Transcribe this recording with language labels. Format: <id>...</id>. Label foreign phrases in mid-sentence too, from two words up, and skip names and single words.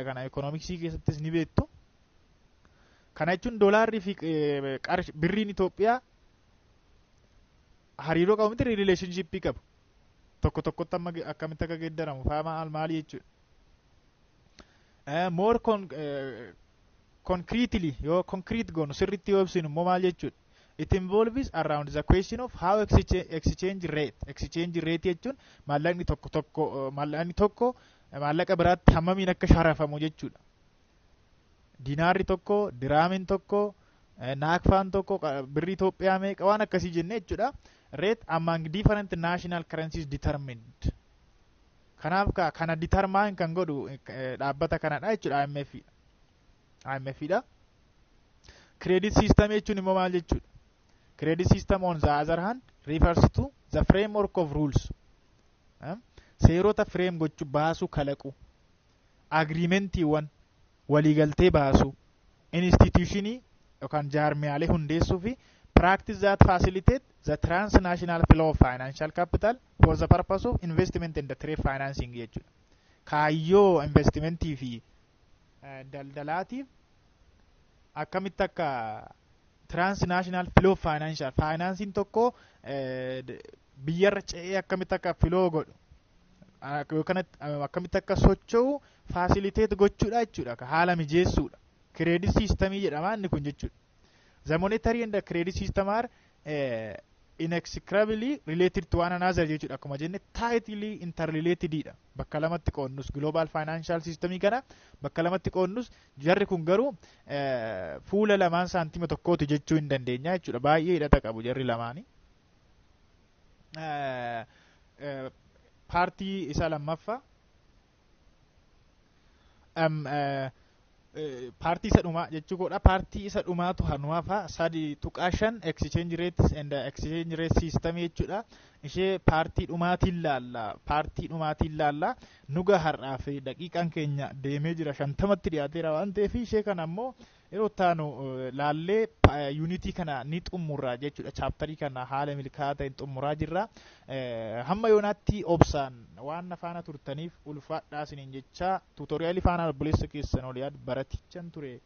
<om>Kana ekonomiksii keessattis ni beektu. Kana jechuun doolaarrii fi birriin Itoophiyaa hariiroo qabu miti relationshipii qabu. Tokkotti amma akkamitti akka geeddaramu fa'aa maali jechuudha.</om> <en>More concretely</en> <om>yoo concrete goonu sirriitti yoo ibsinu immoo maal jechuudha.</om> <en>It involves around the question of how exchange rate</en> <om>jechuun maallaqni tokko maallaqa biraatti hammamiin akka sharafamu jechuudha. Dinaarri tokko, diraamiin tokko, naakfaan tokko, birri Itoophiyaa meeqa waan akkasii jenne jechuudha.</om> <en>Rate among different national currencies determined.</en> <om>Kanaaf kana determine kan godhu dhaabbata kanadha jechuudha IMF dha.</om> <en>Credit system</en> <om>jechuun immoo maal jechuudha?</om> <en>Credit system on the other hand refers to the framework of rules.</en> <om>Seerota frame gochuu baasuu kalaqu. Agreementiiwwan waliigaltee baasu. Institutionii yookaan jaarmiyaalee hundeessuu fi</om> <en>practice that facilitate the transnational flow of financial capital for the purpose of investment and the trade financing jechuudha.</en> <om>Kaayyoo investimentii fi daldalaatiif akkamitti akka</om> <en>transnational flow of financing</en> <om>tokko biyyarra ce'ee akkamitti akka flow godhu yookaan akkamitti akka socho'u facilitate gochuudha jechuudha. Haala mijeessuudha.</om> <en>Credit systemii</en> <om>jedhama inni kun jechuudha.</om> <en>The monetary and the credit system are inextricably related to one another jechuudha.</en> <om>Akkuma jenne</om> <en>tightly interrelated</en> <om>dha. Bakka lamatti qoonnus</om> <en>global financial systemii</en> <om>kana bakka lamatti qoonnus jarri kun garuu fuula lamaan saantima tokkooti jechuu hin dandeenya jechuudha. Baay'ee hidhata qabu jarri lamaanii. Paartii isa lammaffaa paartii isa dhumaa jechuudha. Paartii isa dhumaatu hanuufa 3.5</om> <en>exchange rates and exchange rate system</en> <om>jechuudha. ishee paartii dhumaatiin laalla nuga har'aa fi daqiiqaan keenya deemee jira 50tti dhiyaateera waan ta'eef ishee kana ammoo yeroo taanu laallee yuunitii kana ni xumurraa jechuudha. Chaaptarii kana haala milkaa'aa ta'een xumuraa jirra. Hamma yoonaatti obsaan waan faana turtaniif ulfaadhaa isiniin jecha tuutoriyaalii faana obboleessa keessan ol yaadu baratichan ture.</om>